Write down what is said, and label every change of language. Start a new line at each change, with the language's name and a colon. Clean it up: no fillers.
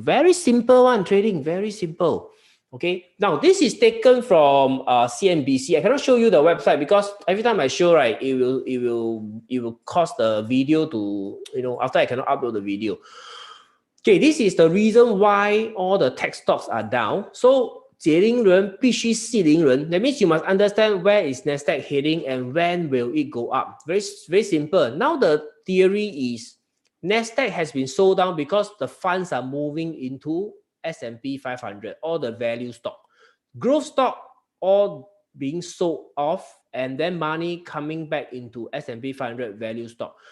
English: Very simple one, trading, very simple. Okay, now this is taken from CNBC. I cannot show you the website because every time I show, right, it will cause the video to, after I cannot upload the video. Okay, this is the reason why all the tech stocks are down.
Chinese: So 解铃人必须系铃人.
English: That means you must understand where is Nasdaq heading and when will it go up. Very, very simple. Now the theory is Nasdaq has been sold down because the funds are moving into S&P 500, all the value stock. Growth stock all being sold off, and then money coming back into S&P 500 value stock.